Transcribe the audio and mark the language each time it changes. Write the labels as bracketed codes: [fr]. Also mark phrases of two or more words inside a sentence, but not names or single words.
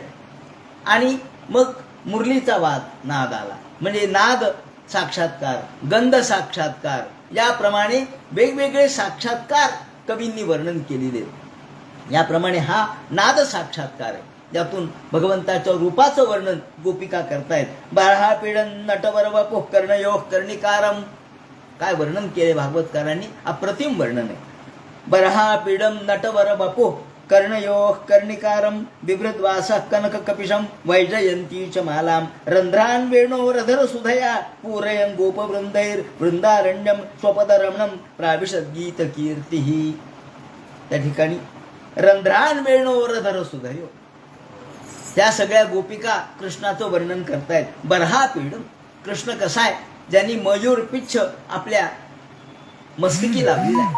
[mr] आणि मग मुरलीचा नाद आला, म्हणजे नाद साक्षात्कार, गंध साक्षात्कार, याप्रमाणे वेगवेगळे साक्षात्कार कवींनी वर्णन केलेले. याप्रमाणे हा नाद साक्षात्कार आहे, ज्यातून भगवंताच्या रूपाचं वर्णन गोपिका करतायत. [sa] बाळहा पीडन नटवर वपो कर्णयोग कर्णिकारम. [mr] काय वर्णन केले भागवतकारांनी, अप्रतिम वर्णन आहे. [sa] बरहा पीडम नटवर वपो कर्णयोः कर्णिकारम बिभृद्वास कनक कपिशम वैजयंती च मालाम रंध्रान वेणो रधर सुधया पूरयन गोपवृंदैर वृंदारण्यम स्वपदरमणम प्राविशद गीत कीर्ती. [mr] त्या ठिकाणी [sa] रंध्रान वेणो रधर सुधयो, [mr] त्या सगळ्या गोपिका कृष्णाचं वर्णन करतायत. [sa] बरहा पीडम, [mr] कृष्ण कसा आहे, ज्यांनी मयूर पिच्छ आपल्या मस्तकी लावलेला आहे.